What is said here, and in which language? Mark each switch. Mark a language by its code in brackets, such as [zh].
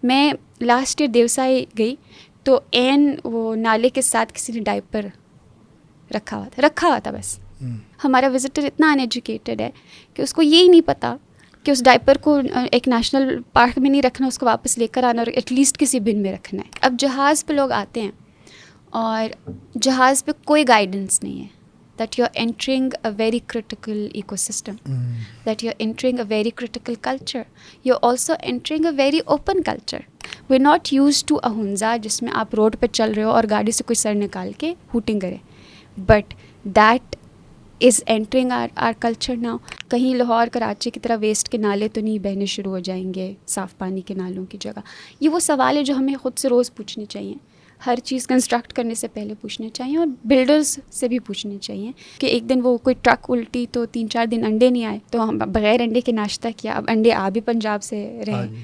[ur] میں last year Deosai گئی تو این وہ نالے کے ساتھ کسی نے ڈائپر رکھا ہوا تھا بس. ہمارا وزٹر اتنا ان ایجوکیٹڈ ہے کہ اس کو یہی نہیں پتا کہ اس ڈائپر کو ایک نیشنل پارک میں نہیں رکھنا, اس کو واپس لے کر آنا اور ایٹ لیسٹ کسی بن میں رکھنا ہے. اب جہاز پہ لوگ آتے ہیں اور جہاز پہ کوئی گائیڈنس نہیں ہے [en] that you're entering a very critical ecosystem, that you're entering a very critical culture. You're also entering a very open culture. We're not used to a hunza [ur] جس میں آپ روڈ پہ چل رہے ہو اور گاڑی سے کوئی سر نکال کے ہوٹنگ کرے, [en] but that is entering our culture now. [ur] کہیں لاہور کراچی کی طرح ویسٹ کے نالے تو نہیں بہنے شروع ہو جائیں گے صاف پانی کے نالوں کی جگہ. یہ وہ سوال ہے جو ہمیں خود سے روز پوچھنے چاہیے, ہر چیز کنسٹرکٹ کرنے سے پہلے پوچھنے چاہیے, اور بلڈرز سے بھی پوچھنے چاہیے کہ ایک دن وہ کوئی ٹرک الٹی تو 3-4 دن انڈے نہیں آئے تو ہم بغیر انڈے کے ناشتہ کیا, اب انڈے آ بھی پنجاب سے رہے.